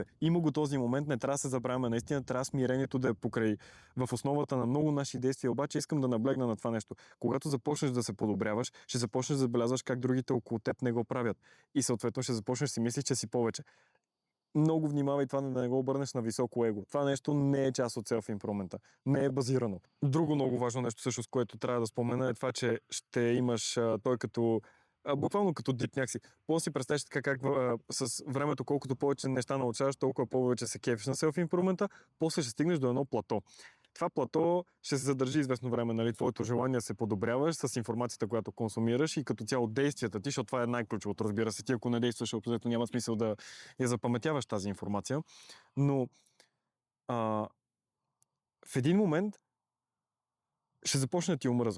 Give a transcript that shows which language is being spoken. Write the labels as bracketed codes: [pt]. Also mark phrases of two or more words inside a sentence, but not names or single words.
[bg] Има го този момент, не трябва да се забравяме. Наистина трябва смирението да е покрай в основата на много наши действия. Обаче искам да наблегна на това нещо. Когато започнеш да се подобряваш, ще започнеш да забелязваш как другите около теб не го правят. И съответно ще започнеш да си мислиш, че си повече. Много внимавай това да не го обърнеш на високо его. Това нещо не е част от self-improvement. Не е базирано. Друго много важно нещо, също, с което трябва да спомена, е това, че ще имаш той като буквално като дип някакси. После си представяш така как с времето, колкото повече неща научаваш, толкова повече се кефиш на self-improvement, после ще стигнеш до едно плато. Това плато ще се задържи известно време, нали, твоето желание да се подобряваш с информацията, която консумираш и като цяло действията ти, защото това е най-ключовото, разбира се. Ти ако не действаш, абсолютно няма смисъл да я запаметяваш тази информация. Но а, в един момент ще започне да ти омръзва.